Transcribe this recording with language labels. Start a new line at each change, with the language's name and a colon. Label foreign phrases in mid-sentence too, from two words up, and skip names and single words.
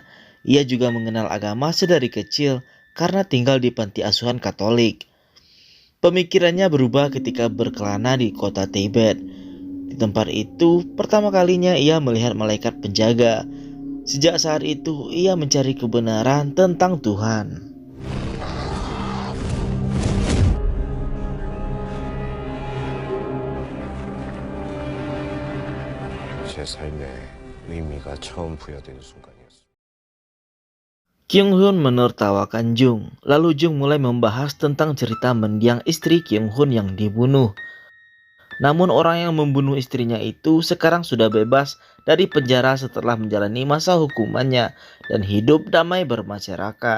Indonesian: Ia juga mengenal agama sedari kecil karena tinggal di panti asuhan Katolik. Pemikirannya berubah ketika berkelana di kota Tibet. Di tempat itu, pertama kalinya ia melihat malaikat penjaga. Sejak saat itu, ia mencari kebenaran tentang Tuhan.
Korean: 제 삶에 의미가 처음 부여된 순간이었습니다.
Indonesian: Kyung Hun menertawakan Jung. Lalu Jung mulai membahas tentang cerita mendiang istri Kyung Hun yang dibunuh. Namun orang yang membunuh istrinya itu sekarang sudah bebas dari penjara setelah menjalani masa hukumannya dan hidup damai bermasyarakat.